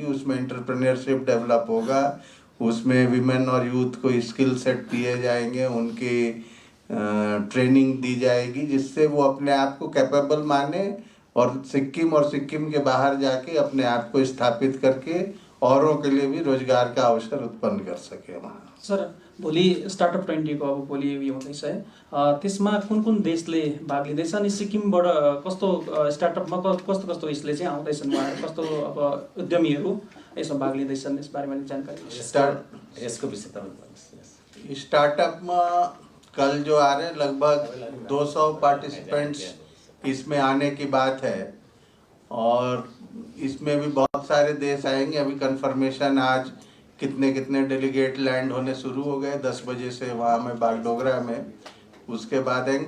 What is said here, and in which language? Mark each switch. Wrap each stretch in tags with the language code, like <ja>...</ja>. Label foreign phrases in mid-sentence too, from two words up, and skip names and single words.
<hi>उसमें एंटरप्रेन्योरशिप डेवलप होगा, उसमें विमेन और यूथ को</hi> <en>skill set</en> <hi>दिए जाएंगे, उनकी ट्रेनिंग दी जाएगी, जिससे वो अपने आप को कैपेबल माने और सिक्किम के बाहर जाके अपने आप को स्थापित करके औरों के लिए भी रोजगार का अवसर उत्पन्न कर सके वहाँ। सर,</hi> <ne>भोलि स्टार्टअप 20 को अब भोलि यो हुँदैछ है, त्यसमा कुन देशले भाग लिँदैछ अनि सिक्किमबाट कस्तो स्टार्टअपमा कस्तो यसले चाहिँ आउँदैछन्, कस्तो अब उद्यमीहरू यसमा भाग लिँदैछन्, यस बारेमा जानकारी यसको विषय</ne> <hi>स्टार्टअप में कल जो आ रहे लगभग 200 पार्टिसिपेंट्स इसमें आने की बात है और इसमें भी बहुत सारे देश आएंगे। अभी कंफर्मेशन आज कितने कितने डेलीगेट लैंड होने शुरू हो गए 10 बजे से वहाँ में बागडोगरा में, उसके बाद आएंगे।</hi>